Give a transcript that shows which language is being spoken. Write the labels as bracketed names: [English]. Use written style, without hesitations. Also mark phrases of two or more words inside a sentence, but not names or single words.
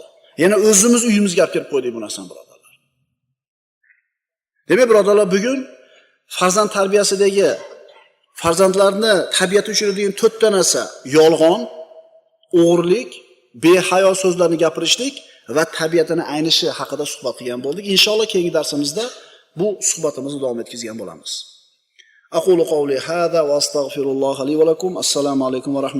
[Uzbek] Yana o'zimiz uyimizga olib kelib qo'ydik bu narsani, birodarlar. Demak, birodarlar, bugun farzand tarbiyasidagi farzandlarni tabiati uchiradigan 4 ta narsa: yolg'on, o'g'irlik, behayo so'zlarni gapirishlik va tabiatini aynishi haqida suhbat qilgan bo'ldik. Inshaalloh keyingi darsimizda bu suhbatimizni davom etkazgan bo'lamiz. [Arabic] أقول قولي هذا وأستغفر الله لي ولكم. السلام عليكم ورحمة الله.